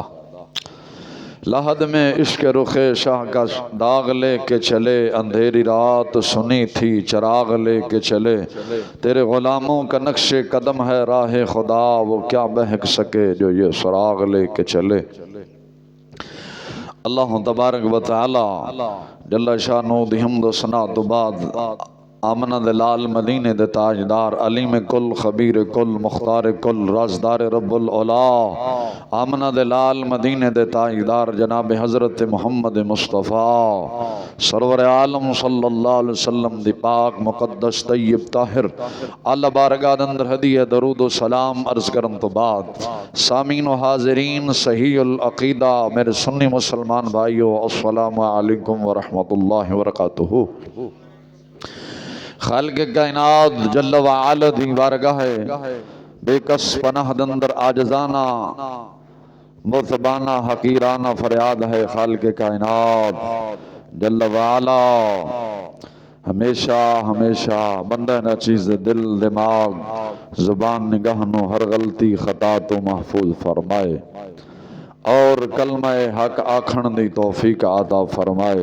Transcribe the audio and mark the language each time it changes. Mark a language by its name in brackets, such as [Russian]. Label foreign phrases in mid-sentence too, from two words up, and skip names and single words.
[Urdu] لحد میں عشقِ رخِ شاہ کا داغ لے کے چلے، اندھیری رات سنی تھی چراغ لے کے چلے. تیرے غلاموں کا نقشِ قدم ہے راہِ خدا، وہ کیا بہک سکے جو یہ سراغ لے کے چلے. [Punjabi] اللہ [Arabic] تبارك وتعالى جل شأنه [Punjabi] دی حمد ثنا توں بعد آمنہ دے لال مدینے دے تاجدار, علیم کل خبیر کل مختار کل رازدار رب العلیٰ, آمنہ دے لال مدینے دے تاجدار جناب حضرت محمد مصطفیٰ سرور عالم [Arabic] صلى الله عليه وسلم [Punjabi] دی پاک مقدس طیب طاہر اعلیٰ بارگاہ دے اندر ہدیہ درود و سلام عرض کرن توں بعد، سامعین و حاضرین صحیح العقیدہ میرے سنی مسلمان بھائیو, [Arabic] السلام عليكم ورحمة الله وبركاته. [Punjabi] خالقِ کائنات [Arabic] جل وعلا [Punjabi] دی بارگاہ بیکس پناہ دے اندر عاجزانہ ملتجیانہ حقیرانہ فریاد ہے. خالقِ کائنات جل والا ہمیشہ ہمیشہ بندہ ناچیز دل دماغ زبان نگاہ نوں ہر غلطی خطا توں محفوظ فرمائے اور کلمہ حق آکھن دی توفیق عطا فرمائے.